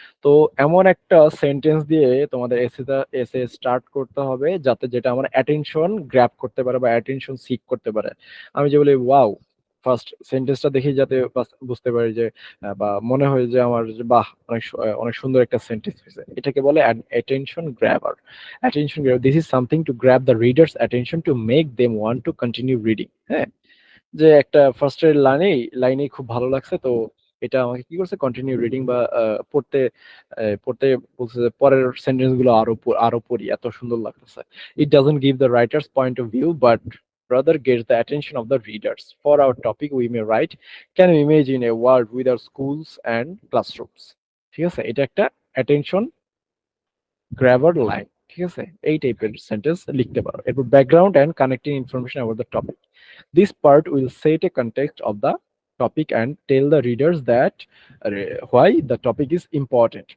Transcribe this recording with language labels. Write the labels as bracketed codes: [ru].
[bn] তো এমন একটা সেন্টেন্স দিয়ে তোমাদের এসে স্টার্ট করতে হবে যাতে যেটা আমার অ্যাটেনশন গ্র্যাব করতে পারে বা অ্যাটেনশন সিক করতে পারে। আমি যে বলি ওয়াও, ফার্স্ট সেন্টেন্সটা দেখি যাতে বুঝতে পারি যে বা মনে হয় যে আমার যে বাহ, অনেক সুন্দর একটা সেন্টেন্স হয়েছে, এটাকে বলে attention grabber. [en] Attention grab, this is something to grab the reader's attention to make them want to continue reading. [bn] হ্যাঁ, যে একটা ফার্স্টের লাইনেই খুব ভালো লাগছে, তো এটা আমাকে কি করছে, কন্টিনিউ রিডিং বা পড়তে বলছে যে পরের সেন্টেন্স গুলো আরো পড়ি, এত সুন্দর লাগতেছে। [en] It doesn't give the writer's point of view but rather gets the attention of the readers. For our topic, we may write, can you imagine a world without schools and classrooms? [bn] ঠিক আছে, এটা একটা attention grabber line. ঠিক আছে, এই টাইপের sentence লিখতে পারো। এরপর [en] Background and connecting information about the topic. This part will set a context of the topic and tell the readers that why the topic is important.